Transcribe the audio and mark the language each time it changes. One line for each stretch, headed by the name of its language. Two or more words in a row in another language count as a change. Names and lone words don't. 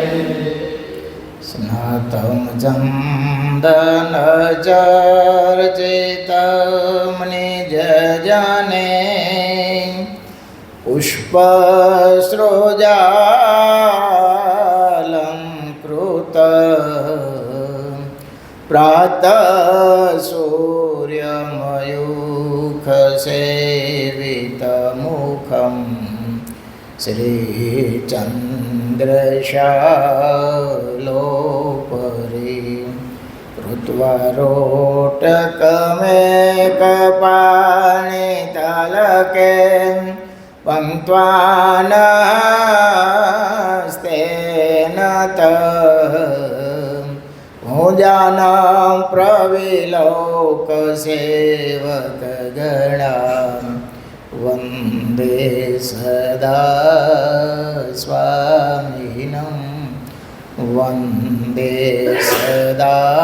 Sanskrit: સ્નાતમ ચંદન ચર્ચિતમ નિજ જને પુષ્પસૃજાલં કૃત પ્રાતઃ સૂર્યમયુખસેવિતમુખં શ્રીચંદ્રશાલોપરી ऋत्वारोटकमेकपाणितलके पङ्क्त्वानस्तेन भुजानां प्रविलोकसेवकगणां वन्दे सदा स्वामिनं वन्दे सदा